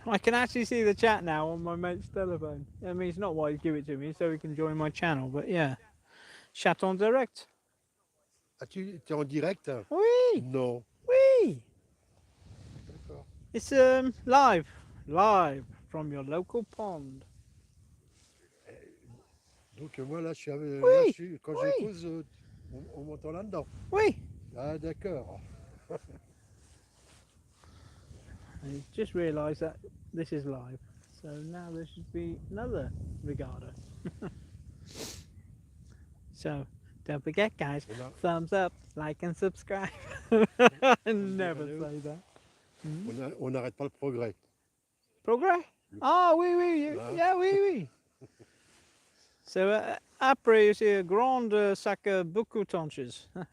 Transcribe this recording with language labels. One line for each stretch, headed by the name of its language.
English: I can actually see the chat now on my mate's telephone. I mean, it's not why he give it to me, so he can join my channel. But yeah, chat on direct.
French: Ah, tu es en direct? Oui, Non. oui. D'accord.
English: It's live from your local pond.
French: Donc moi là, je suis, Oui, quand oui. je pose, on m'entend là-dedans. Oui. Ah d'accord.
English: I just realised that this is live, so now there should be another regatta. So don't forget, guys, thumbs up, like and subscribe. I never say that.
French: On n'arrête pas le progrès. Progrès? Ah, oui, oui, Hein? yeah, oui, oui. So, après, c'est a grand sac beaucoup tenches.